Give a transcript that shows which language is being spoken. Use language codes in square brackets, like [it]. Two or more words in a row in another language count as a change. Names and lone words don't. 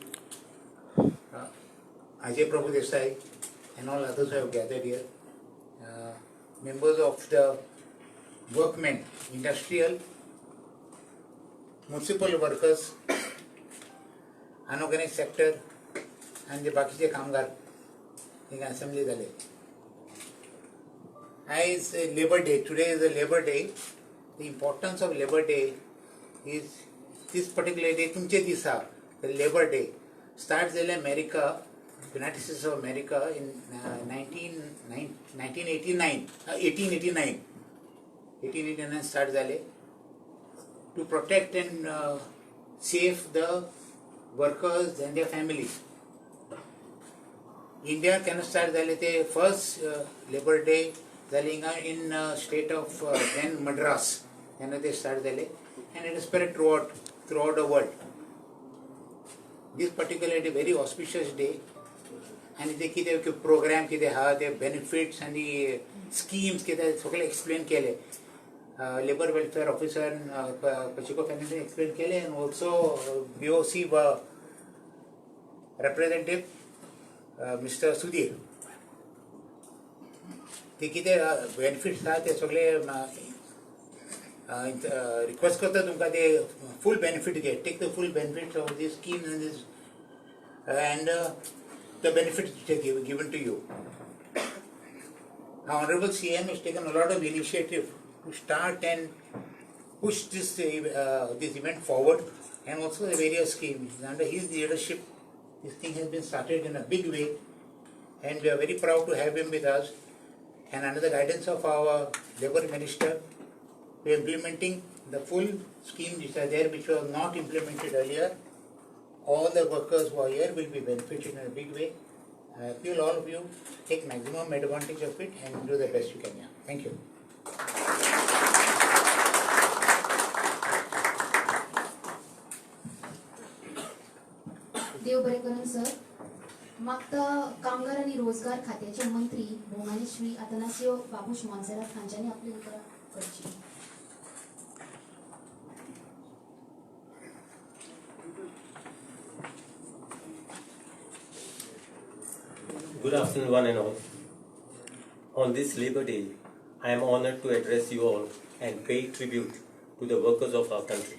[en] Ajay Prabhu Desai, and all others who have gathered here, members of the workmen, industrial, municipal workers, unorganized sector and the [kok] बाकीचे कामगार हिंगा असेंब्ली जाले. [en] As a Labor Day, today is a Labor Day. The importance of Labor Day is this particular day, [kok] तुमचे दिसा, [en] the Labor Day starts in America, United States of America in 1889. 1889 स्टार्ट जाले to protect and save the workers and their families. इंडिया [kok] केन्ना स्टार्ट जाले ते [en] first Labour Day [kok] जाले हिंगा [en] in state of then Madras [kok] तेन्ना ते स्टार्ट जाले [en] and it is spread throughout the world. This particular day very auspicious day and [kok] ते कितें प्रोग्राम कितें आहा ते बेनिफिट्स आनी स्कीम्स कितें सगळे एक्सप्लेन केले. [en] labour welfare officer पचिको फॅमिली एक्सप्लेन केले and also BOC representative Mr. [kok] Sudhir ते कितें बेनिफिट्स आहा ते सगळे रिक्वेस्ट करता तुमकां ते [en] full benefit [kok] घेत. [en] take the full benefits of this scheme and this and the benefits given to you. Now, Honorable CM has taken a lot of initiative to start and push this event forward, and also the various schemes. Under his leadership, this thing has been started in a big way, and we are very proud to have him with us. And under the guidance of our Labour Minister, we are implementing the full schemes which are there, which were not implemented earlier. All the workers who are here will be benefited in a big way. I appeal all of you take maximum advantage of it and do the best you can. Yeah. Thank you. [kok] देव बरें करून सर. मागता कामगार आणि रोजगार खात्याचे मंत्री भोवमानी श्री अतनासियो बाबूश मोन्सेरात हांच्यांनी आपली उतरां करची. [en] Good afternoon, one and all. On this Labour Day, I am honoured to address you all and pay tribute to the workers of our country.